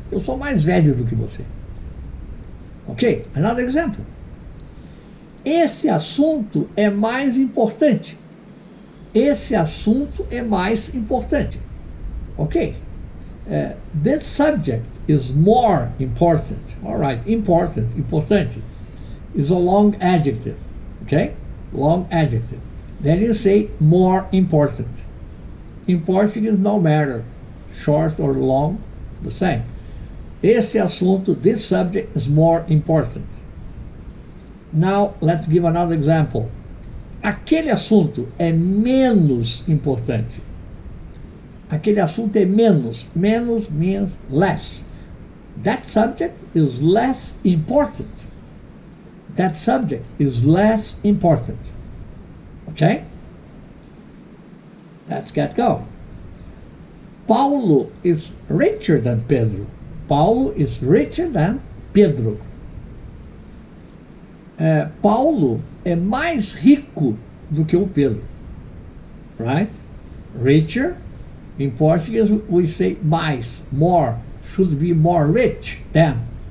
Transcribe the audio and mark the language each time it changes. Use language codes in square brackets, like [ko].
[pt] Eu sou mais velho do que você. Ok? [en] Another example. [pt] Esse assunto é mais importante. Esse assunto é mais importante. [en] Ok? This subject is more important. All right, important, importante, is a long adjective. Okay? Long adjective. Then you say more important. In Portuguese, no matter, short or long, the same. [pt] Esse assunto, [en] this subject is more important. Now, let's give another example. [pt] Aquele assunto é menos importante. Aquele assunto é menos. Menos [en] means less. That subject is less important. That subject is less important. Okay? Let's get going. Paulo is richer than Pedro. Paulo is richer than Pedro. [pt] Paulo é mais rico do que o Pedro. [en] Right? Richer. In Portuguese, we say mais, more, should be more rich than.